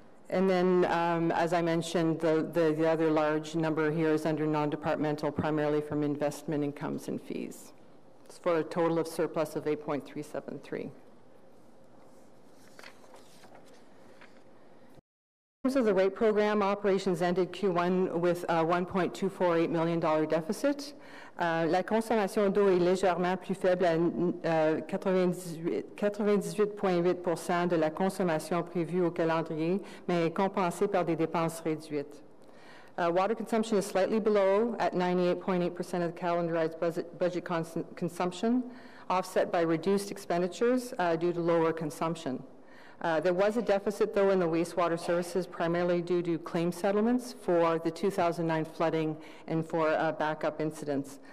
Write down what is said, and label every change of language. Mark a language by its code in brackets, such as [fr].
[en] And then, as I mentioned, the other large number here is under non-departmental, primarily from investment incomes and fees. It's for a total of surplus of 8.373. In terms of the rate program, operations ended Q1 with a $1.248 million deficit. [fr] La consommation d'eau est légèrement plus faible à 98,8% de la consommation prévue au calendrier, mais est compensée par des dépenses réduites. [en] Water consumption is slightly below at 98.8% of the calendarized budget consumption, offset by reduced expenditures due to lower consumption. There was a deficit, though, in the wastewater services, primarily due to claim settlements for the 2009 flooding and for backup incidents.